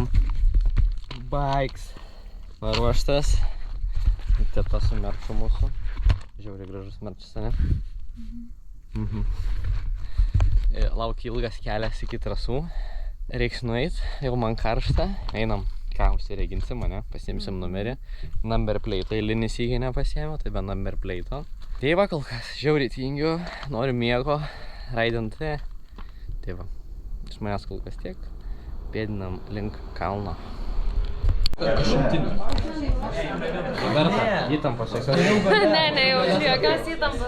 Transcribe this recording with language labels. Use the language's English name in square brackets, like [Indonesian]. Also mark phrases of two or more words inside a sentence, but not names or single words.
[Lithuanian] Bikes paruoštas. Teta su merču mūsų. Žiauriai gražus merčas, ne? Laukia ilgas kelias iki trasų. Reiks nueit, jau man karšta. Einam, ką užsireginsim, ne? Pasiimsim numerį. [English] Number plate [Lithuanian] eilinį sykį nepasiėmiau, tai be [English] number plate. [Lithuanian] Tai va, kol kas žiauriai tingiu, noriu miego, raidinti. Tai va, iš manęs kol kas tiek. Pėdinam link kalno. Roberta, įtampos jokios. Ne, jaučiu jokios įtampos.